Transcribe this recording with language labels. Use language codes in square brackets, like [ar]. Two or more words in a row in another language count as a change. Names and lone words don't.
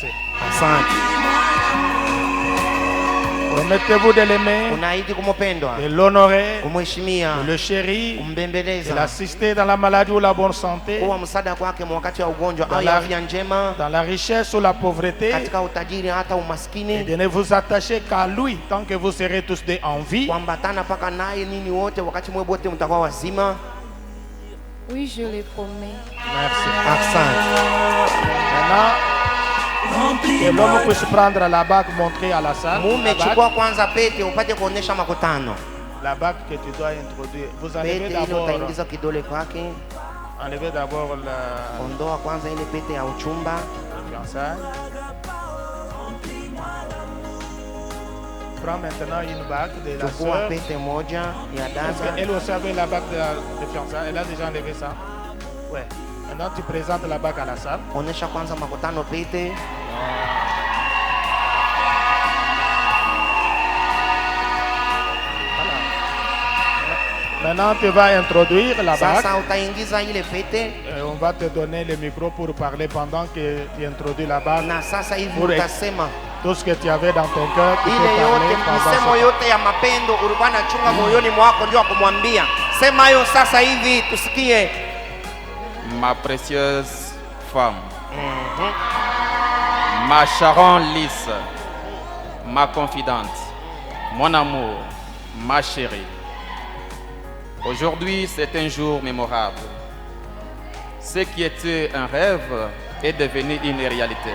[sw] Asante. [fr] Promettez-vous de l'aimer, [sw] Unaahidi kumupendwa, [fr] de l'honorer, [sw] kumheshimia, [fr] de le chérir, de [sw] kumbembeleza, [fr] l'assister dans la maladie ou la bonne santé, [sw] kuwa msaada kwake wakati wa ugonjwa au Dala- ya afya njema, [fr] dans la richesse ou la pauvreté, [sw] katika utajiri hata [fr] et [sw] umaskini, [fr] de ne vous attacher qu'à lui tant que vous serez tous deux en vie? [sw] kuambatana mpaka naye nini wote wakati mwe bote mtakuwa wazima? [fr] Oui, je le promets. Merci. [sw] Asante. [fr] Maintenant, que l'homme puisse prendre la bague montrée à la salle. [sw] Mume, [fr] La bague, [sw] chukua kwanza pete upate kuonesha makutano. [fr] la bague que tu dois introduire. Vous enlevez [sw] Pete ile [fr] d'abord, [sw] utaingiza kidole kwake. [fr] enlevez d'abord la [sw] Ondoa kwanza ile pete ya uchumba. [fr] fiançailles. Prends maintenant une bague de la [sw] Chukua [fr] sœur. [sw] pete moja ya [fr] Parce [sw] dada. [fr] qu'elle aussi avait la bague de fiançailles. Elle a déjà enlevé ça. Ouais. Maintenant, tu présentes la bague à la salle. [sw] Onesha kwanza makutano pete. [fr] Maintenant, tu vas introduire la bague. [sw] Sasa utaingiza ile pete [fr] Et on va te donner le micro pour parler pendant que tu introduis la bague. [sw] na sasa hivi Ure. utasema [fr] Tout ce que tu avais dans ton cœur, tu peux [sw] ile [fr] parler [sw] yote, [fr] pendant [sw] misemo [fr] ce [sw] yote ya mapendo ulikuwa nachunga moyoni mwako, ndio kumwambia. Sema hayo sasa hivi tusikie. [fr] Ma précieuse femme, ma Sharon lisse, ma confidente, mon amour, ma chérie. Aujourd'hui, c'est un jour mémorable. Ce qui était un rêve est devenu une réalité.